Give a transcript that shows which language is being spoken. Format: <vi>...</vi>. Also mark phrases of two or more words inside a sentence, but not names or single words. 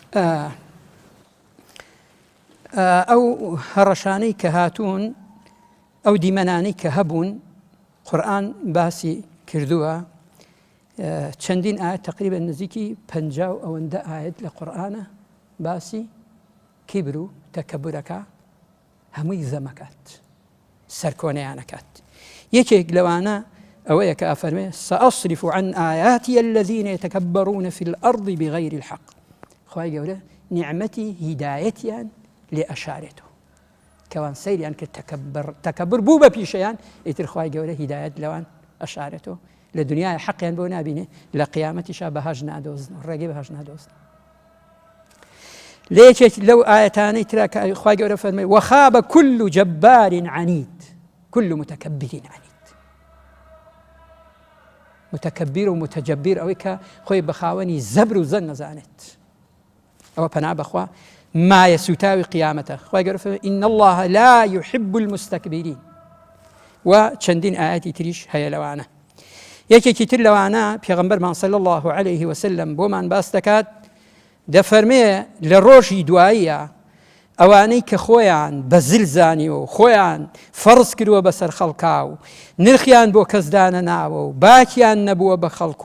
<ckb>ئەو هەڕەشانەی کە هاتوون ئەو دیمەنانەی کە هەبوون قورئان باسی کردووە چەندین ئاەت تقریبا نزیکی 50 ئەوەندە ئاەت لە قورئانە باسی کیبر و تەکەبورەکە هەمووی زەمەکات سەرکۆنەیانەکات. یەکێک لەوانە ئەوەیە کە ئەفەرمێ</ckb> <ar>سأصرف عن آياتي الذين يتكبرون في الأرض بغير الحق.</ar> <ckb>خوای گەورە نیعمەتی هیدایەتیان لێ ئەشارێتەوە کەوان سەیریان کرد تەکەبر بوو بە پیشەیان ئیتر خوای گەورە هیدایەت لەوان ئەشارێتەوە لە دنیای حەقیان بۆ نابینێ لە قیامەتیشا بەهەژ نادۆزن ڕێگەی بەهەژ نادۆزن. لە یەکێک لەو ئاەتانەی ترا کە خوای گەورە فەرمێ</ckb> <ar>وەخاب كل جبار عنید كل متكبر عنید.</ar> <ckb>متكبر و متجبر ئەوەی کە خۆی بە خاوەنی زەبر و زەن نەزانێت ئەوە پەنا بەخوا مایە سوتاوی قیامەتە. خوای گەورە فەرمێ</ckb> <ar>إن الله لا يحب المستكبرين</ar> <ckb>و چەندین ئاەتی تریش هەیە لەوانە. یەکێکی تر لەوانە پێغەمبەرمان</ckb> <ar>صلی الله عليه وسلم</ar> <ckb>بۆمان باس دەکات دەفەرمێ لە ڕۆژی دواییە ئەوانەی کە خۆیان بە زل زانیوە و خۆیان فەرز کردووە بەسەر خەڵکا و نرخیان بۆ کەسدانە ناوە و باکیان نەبووە بە خەڵکو</ckb>